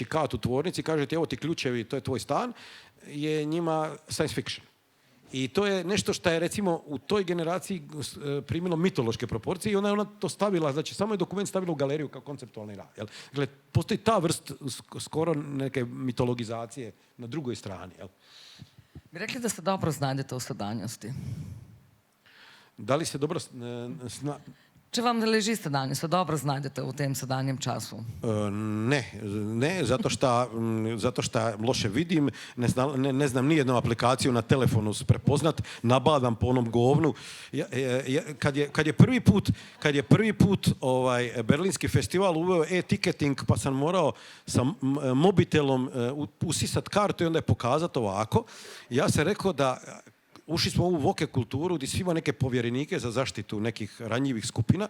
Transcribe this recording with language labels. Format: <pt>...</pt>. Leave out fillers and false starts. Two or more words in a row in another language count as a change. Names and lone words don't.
<hr>kat u tvornici i kaže ti evo ti ključevi, to je tvoj stan, je njima</hr> <en>science fiction.</en> <hr>I to je nešto što je recimo u toj generaciji primilo mitološke proporcije i ona je to stavila, znači samo je dokument stavila u galeriju kao konceptualni rad. Jel? Dakle, postoji ta vrst skoro neke mitologizacije na drugoj strani. Jel?</hr> <sl>Bi rekli, da se dobro znajdete v sedanjosti?</sl> <hr>Da li se dobro</hr> <sl>Če vam leži sedanjost, se dobro znajdete v tem sedanjem času?</sl> <hr>Ne, zato što loše vidim, ne znam nijednu aplikaciju na telefonu prepoznat, nabadam po onom govnu. Kad je prvi put Berlinski festival uveo e-ticketing, pa sam morao sa mobitelom usisat kartu i onda je pokazat ovako, ja sam rekao da ušli smo u ovu voke kulturu gdje svi ima neke povjerenike za zaštitu nekih ranjivih skupina.</hr>